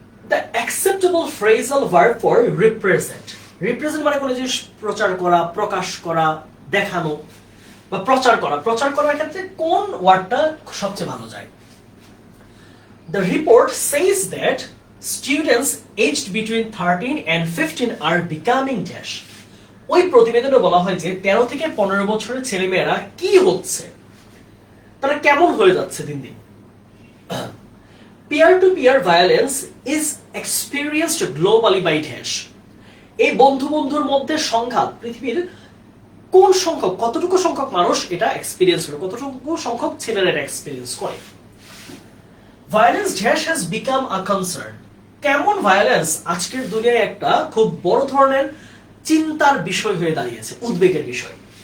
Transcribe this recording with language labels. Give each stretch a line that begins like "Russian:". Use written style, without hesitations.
English: the acceptable phrasal verb for represent
Bangla: মানে কোনো জিনিস প্রচার করা, প্রকাশ করা, দেখানো বা প্রচার করার ক্ষেত্রে কোন ওয়ার্ডটা সবচেয়ে ভালো যায়।
English: The report says that students aged between 13 and 15 are becoming dash.
Bangla: ওই প্রতিবেদনে বলা হয় যে 13 থেকে 15 বছরের ছেলেমেয়েরা কি হচ্ছে, তারা কেমন হয়ে যাচ্ছে দিন দিন।
English: Peer to peer violence is experienced globally by dash.
Bangla: এই বন্ধুর মধ্যে সংঘাত পৃথিবীর কোন সংখ্যক, কতটুকু সংখ্যক মানুষ এটা এক্সপেরিয়েন্স করে, কতটুকু সংখ্যক ছেলেরা এটা এক্সপেরিয়েন্স করে।
English: violence dash has become a concern,
Bangla: কেমন ভায়োলেন্স আজকের দুনিয়ায় একটা খুব বড় ধরনের চিন্তার বিষয় হয়ে দাঁড়িয়েছে, উদ্বেগের বিষয়।